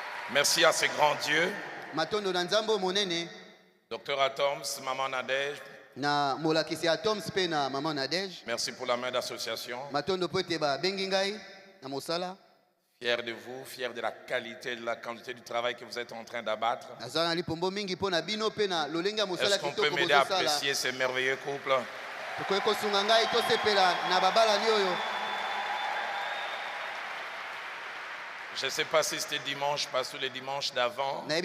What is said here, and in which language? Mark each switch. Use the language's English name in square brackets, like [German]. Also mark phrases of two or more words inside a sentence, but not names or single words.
[French] Merci à ces grands dieux. [Lingala] Matondo na nzambo monene. [French] Docteur Atoms, Maman Nadège. [Lingala] Na molakisi Atoms pe na Maman Nadège. [French] Merci pour la main d'association. [Lingala] Matondo po ete ba bengi ngai na mosala. [French] Fier de vous, fier de la qualité, de la quantité du travail que vous êtes en train d'abattre. Est-ce qu'on peut m'aider à apprécier ces merveilleux couples? Je ne sais pas si c'était dimanche, pas sous les dimanches d'avant.